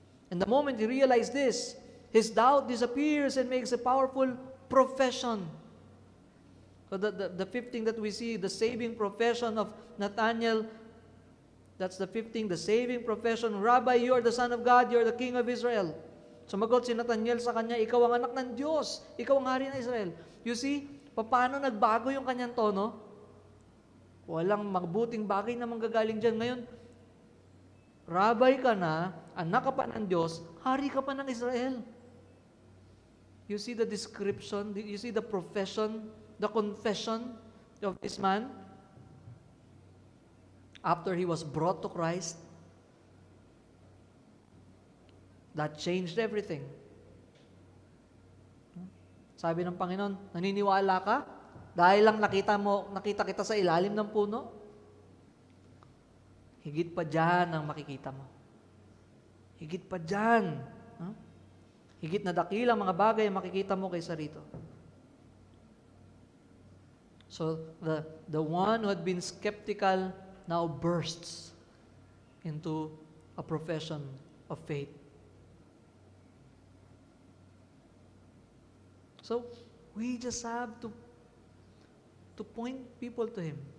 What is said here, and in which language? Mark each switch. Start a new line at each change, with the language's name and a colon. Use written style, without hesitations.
English: And the moment he realized this, his doubt disappears and makes a powerful profession. So the fifth thing that we see, the saving profession of Nathanael, that's the fifth thing, the saving profession. Rabbi, you are the Son of God, you are the King of Israel.
Filipino: Sumagot si Nathanael sa kanya, ikaw ang anak ng Diyos, ikaw ang hari ng Israel.
English: You see,
Filipino: paano nagbago yung kanyang tono? Walang mabuting bagay na manggagaling dyan. Ngayon, Rabbi ka na, anak ka pa ng Diyos, hari ka pa ng Israel.
English: You see the description, you see the profession, the confession of this man after he was brought to Christ. That changed everything.
Filipino: Sabi ng Panginoon, naniniwala ka? Dahil lang nakita kita sa ilalim ng puno? Higit pa dyan ang makikita mo. Higit pa dyan. Higit na dakilang mga bagay ang makikita mo kaysa rito.
English: So, the one who had been skeptical now bursts into a profession of faith. So, we just have to point people to Him.